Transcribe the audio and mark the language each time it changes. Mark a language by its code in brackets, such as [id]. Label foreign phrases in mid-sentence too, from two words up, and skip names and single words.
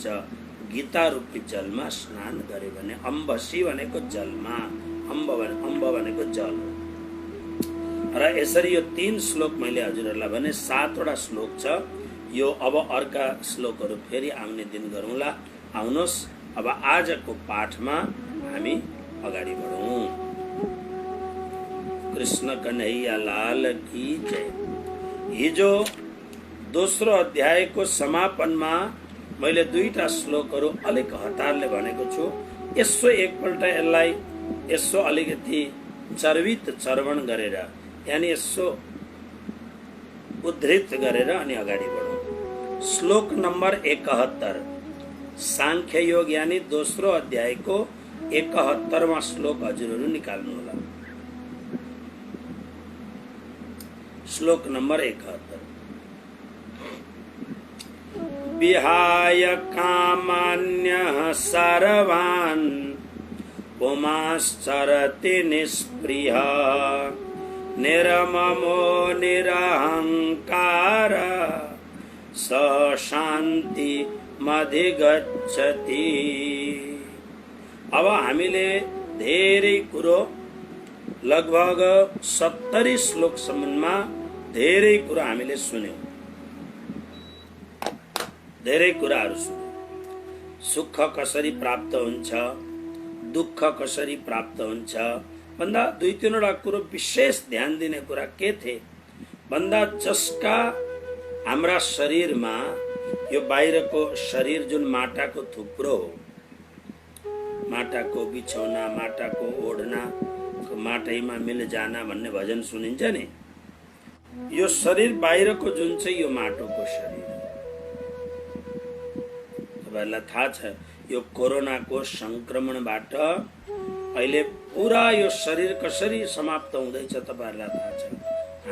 [ne] गीता रूपी जलमा स्नान गरे भने, अम्बसी भनेको जलमा, अम्ब भनेको जल। र यसरी यो 3 श्लोक मैले हजुरहरूलाई भने 7 वटा श्लोक छ। यो अब अर्का श्लोकहरू फेरि आउने दिन गरौँला। आउनुहोस् अब आजको पाठमा हामी अगाडि बढौँ। [hi] कृष्ण कन्हैया लाल की जय। [ne] हिजो दोस्रो अध्यायको समापनमा मैले दुईटा श्लोकहरू अलिक हतारले भनेको छु। यसो एकपल्ट यसलाई यसो अलिकति चर्वित चर्वण गरेर, यानी यसो उद्धृत गरेर अनि अगाडि बढौँ। श्लोक नम्बर 71, सांख्य योग यानी दोस्रो अध्यायको 71वां श्लोक हजुरहरू निकाल्नु होला। श्लोक नम्बर 71, [sa] विहाय कामान्यः सर्वान् पुमाश्चरति निष्प्रियः निर्ममो निरहंकार स शान्ति मधिगच्छति। [ne] अब हामीले धेरै कुरो लगभग 70 श्लोकसम्ममा धेरै कुरा हामीले सुन्यौं, धेरै कुराहरू सुन्यौं। सुख कसरी प्राप्त हुन्छ, दुःख कसरी प्राप्त हुन्छ भन्दा दुई तीनवटा कुरो विशेष ध्यान दिने कुरा के थिए भन्दा जसका हाम्रा शरीरमा यो बाहिरको शरीर जुन माटाको थुप्रो हो, माटाको बिछौना, माटाको ओढना, माटैमा [hi] मिल जाना [ne] भन्ने भजन सुनिन्छ नि। यो शरीर बाहिरको जुन चाहिँ यो माटोको शरीर, तपाईहरुलाई थाहा छ यो कोरोनाको संक्रमणबाट अहिले पुरा यो शरीर कसरी समाप्त हुँदैछ तपाईहरुलाई थाहा छ।